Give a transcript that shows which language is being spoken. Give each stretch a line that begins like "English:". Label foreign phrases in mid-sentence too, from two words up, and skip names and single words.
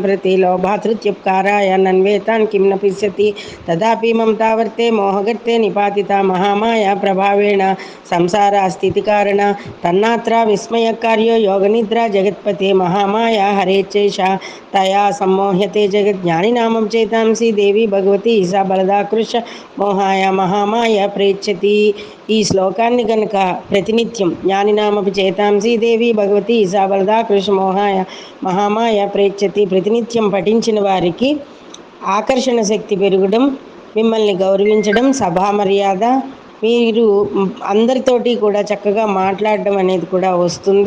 Sanskrit: प्रति लोभातृत्युपकाराय नन्वेतान् किं न पिष्यति तदापि ममतावर्ते मोहगर्ते निपातिता महामाया प्रभावेण संसारास्थितिकारण तन्नात्रा विस्मयकार्यो योगनिद्रा जगत्पते महामाया हरेच्चैषा तया सम्मोह्यते जगज्ञानिनामचेतांसि देवी भगवती सा बलदाकृश మోహాయ మహామాయ ప్రేచ్యతి.
Telugu: ఈ శ్లోకాన్ని గనుక ప్రతినిత్యం
Sanskrit: జ్ఞానినామపి చేతాంసి దేవి భగవతి సా బలదా కృష్ణ మోహాయ మహామాయ ప్రేచ్యతి
Telugu: ప్రతినిత్యం పఠించిన వారికి ఆకర్షణ శక్తి పెరగడం, మిమ్మల్ని గౌరవించడం, సభా మర్యాద, మీరు అందరితోటి కూడా చక్కగా మాట్లాడడం అనేది కూడా వస్తుంది.